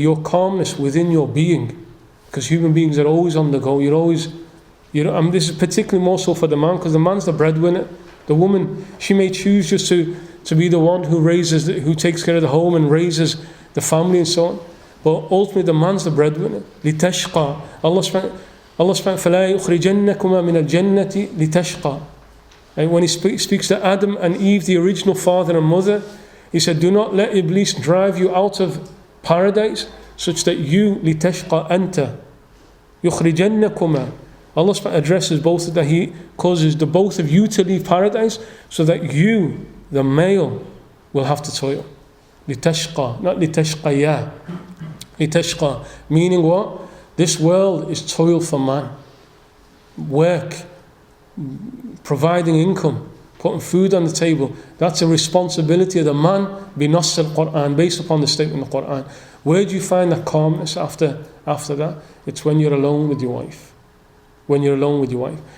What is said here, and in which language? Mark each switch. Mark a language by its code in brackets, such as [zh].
[en] Your calmness within your being. Because human beings are always on the go. You're always, and this is particularly more so for the man, because the man's the breadwinner. The woman, she may choose just to be the one who takes care of the home and raises the family and so on. But ultimately the man's the breadwinner. [ar] لِتَشْقَى. Allah subhanahu فَلَا يُخْرِجَنَّكُمَا مِنَ الْجَنَّةِ لِتَشْقَى. [en] And when He speaks to Adam and Eve, the original father and mother, He said, do not let Iblis drive you out of paradise, such that you, [ar] لِتَشْقَى أَنْتَ يُخْرِجَنَّكُمَا. [en] Allah subhanahu addresses both, that He causes the both of you to leave paradise, so that you, the male, will have to toil. [ar] لِتَشْقَى, not لِتَشْقَيَا. [en] لِتَشْقَى, meaning what? This world is toil for man. Work, providing income, putting food on the table. That's a responsibility of the man, [ar] بِنَص الْقُرْآن, [en] based upon the statement of the Qur'an. Where do you find that calmness after that? It's when you're alone with your wife. When you're alone with your wife.